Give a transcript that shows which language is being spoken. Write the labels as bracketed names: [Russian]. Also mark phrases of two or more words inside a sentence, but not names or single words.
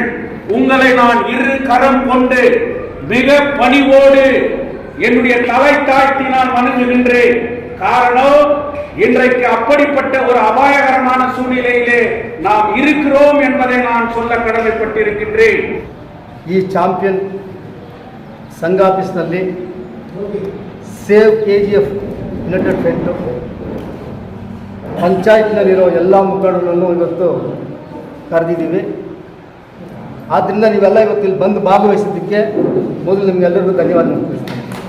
[Tamil] உங்களை நான் இரு கரம் கொண்டு மிக பணிவோடு என்னுடைய தலை தாழ்த்தி நான் வணங்குகின்றேன். காரணம், இன்றைக்கு அப்படிப்பட்ட ஒரு அபாயகரமான சூழ்நிலையிலே நாம் இருக்கிறோம் என்பதை நான் சொல்ல கடமைப்பட்டிருக்கின்றேன். [Kannada] ಈ ಚಾಂಪಿಯನ್ ಸಂಘ ಆಫೀಸ್ನಲ್ಲಿ ಸೇವ್ KGF ಯುನೈಟೆಡ್ ಫ್ರಂಟ್ ಪಂಚಾಯತ್ನಲ್ಲಿರೋ ಎಲ್ಲ ಮುಖಂಡರನ್ನು ಇವತ್ತು ಕರೆದಿದ್ದೀವಿ. ಆದ್ದರಿಂದ ನೀವೆಲ್ಲ ಇವತ್ತು ಇಲ್ಲಿ ಬಂದು ಭಾಗವಹಿಸಿದ್ದಕ್ಕೆ ಮೊದಲು ನಿಮಗೆಲ್ಲರಿಗೂ ಧನ್ಯವಾದ ತಿಳಿಸ್ತೀನಿ.